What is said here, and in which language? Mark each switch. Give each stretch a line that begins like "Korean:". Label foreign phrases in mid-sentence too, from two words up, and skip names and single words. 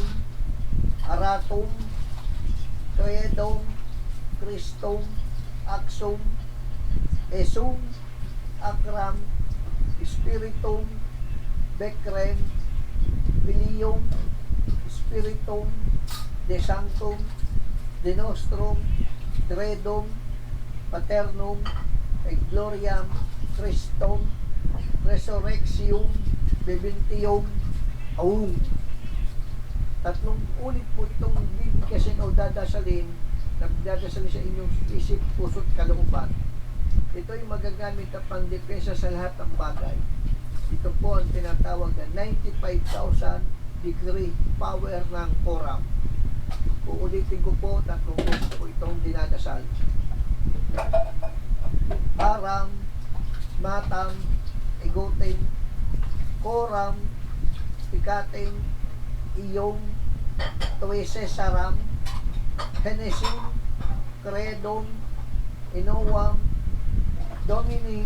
Latin: aratum credum Christum axum esum akram spiritum becrem filium spiritum de sanctum de nostrum credum paternum et gloriam Christum resurrectium bebintium aum.
Filipino: Tatlong ulit po itong bibigkasin o dadasalin na dadasalin sa inyong isip, puso't kalooban. Ito ay magagamit na pangdepensa sa lahat ng bagay. Ito po ang tinatawag na 95,000 degree power ng Coram. Uulitin ko po, tatlong ulit po itong dinadasal.
Latin: Aram, matam, egotem, Coram, pikatem, iyong, tuwese saram, henesim, credom, inoam, dominim,